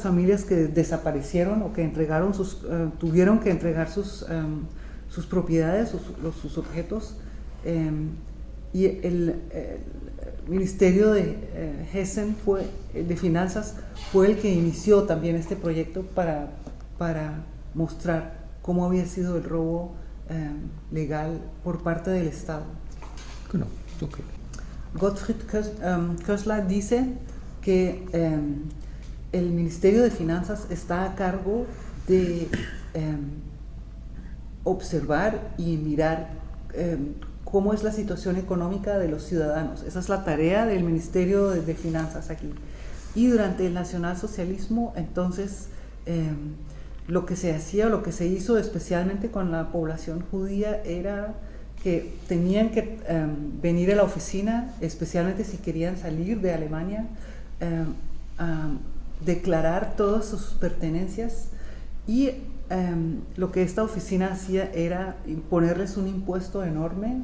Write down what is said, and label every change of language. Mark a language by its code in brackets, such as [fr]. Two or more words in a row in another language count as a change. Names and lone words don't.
[es] familias que desaparecieron o que entregaron tuvieron que entregar sus propiedades, sus objetos, y el Ministerio de Hessen de Finanzas fue el que inició también este proyecto para mostrar cómo había sido el robo legal por parte del Estado. [de] Genau, okay. [es] Gottfried Kössler dice que el Ministerio de Finanzas está a cargo de observar y mirar cómo es la situación económica de los ciudadanos. Esa es la tarea del Ministerio de Finanzas aquí. Y durante el nacionalsocialismo, entonces, lo que se hacía o lo que se hizo especialmente con la población judía era que tenían que venir a la oficina, especialmente si querían salir de Alemania, a declarar todas sus pertenencias, y lo que esta oficina hacía era imponerles un impuesto enorme.